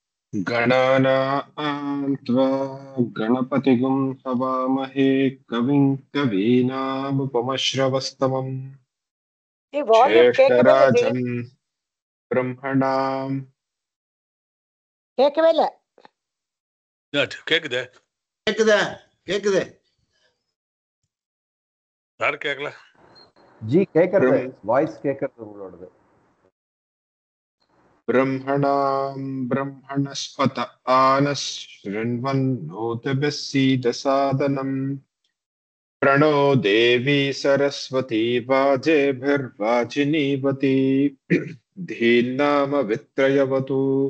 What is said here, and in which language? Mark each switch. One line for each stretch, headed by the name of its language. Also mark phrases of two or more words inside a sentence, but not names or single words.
Sanskrit: गणानां त्वा गणपतिगुं हवामहे कविं कवीनामुपमश्रवस्तमम्
Tamil: வால்யூம் கேட்கவே இல்லை ஜி.
Sanskrit: ज्येष्ठराजं ब्रह्मणां
Tamil: கேட்கவே இல்லை. கேக்குதே கேக்குதா? கேக்குது. யாரு கேட்கல? ஜி கேட்கறது
Sanskrit: ब्रह्म
Tamil: வாய்ஸ் கேட்கறது உங்களோடது.
Sanskrit: ब्रह्मणां ब्रह्मणस्पत आनः शृण्वन्नोतिभिः सीदसादनम् प्रणो देवी सरस्वती वाजेभिर्वाजिनीवती धीर्नाम वित्रयवतु